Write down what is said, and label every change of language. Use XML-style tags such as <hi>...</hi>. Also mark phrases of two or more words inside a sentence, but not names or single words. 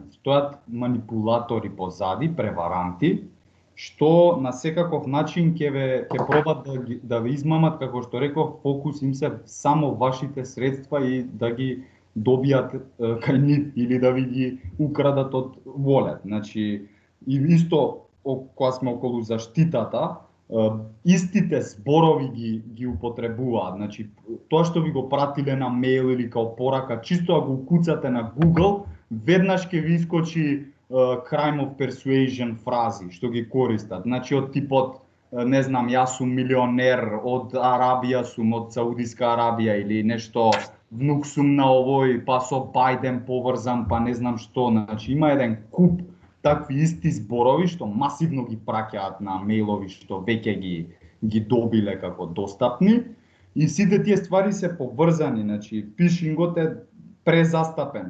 <mk>Стојат манипулатори позади, преваранти, што на секаков начин ќе пробат да ви измамат, како што реков, фокус им се само вашите средства и да ги добијат кај нив или да ви ги украдат од wallet. Значи, и исто кога сме околу заштитата, истите зборови ги употребуваат. Значи, тоа што ви го пратиле на мејл или као порака, чисто ако го куцате на Google, веднаш ќе ви искочи</mk> <en>crime of persuasion</en> <mk>фрази што ги користат. Значи од типот не знам, јас сум милионер, од Арабија сум, од Саудиска Арабија или нешто, внук сум на овој, па со Бајден поврзан, па не знам што. Значи има еден куп такви исти зборови што масивно ги праќаат на мејлови што веќе ги добиле како достапни и сите тие ствари се поврзани, значи фишингот е презастапен.</mk>